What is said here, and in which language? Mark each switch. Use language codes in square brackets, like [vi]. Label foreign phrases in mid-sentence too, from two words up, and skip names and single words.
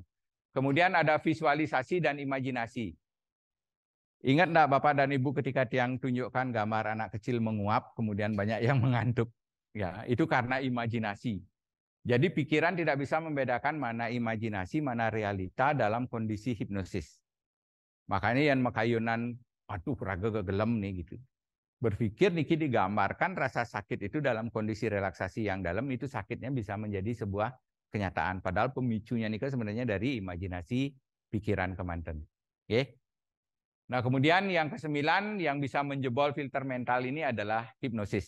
[id] Kemudian ada visualisasi dan imajinasi. Ingat enggak Bapak dan Ibu ketika Tiang tunjukkan gambar anak kecil menguap, kemudian banyak yang mengantuk. Ya, itu karena imajinasi. Jadi pikiran tidak bisa membedakan mana imajinasi, mana realita dalam kondisi hipnosis. Makanya yang makayunan, [ban] aduh raga kegelem [id] nih gitu. Berpikir niki digambarkan rasa sakit itu dalam kondisi relaksasi yang dalam, itu sakitnya bisa menjadi sebuah kenyataan. Padahal pemicunya nika sebenarnya dari imajinasi pikiran kemanten. Oke. Nah, kemudian yang ke-9 yang bisa menjebol filter mental ini adalah hipnosis.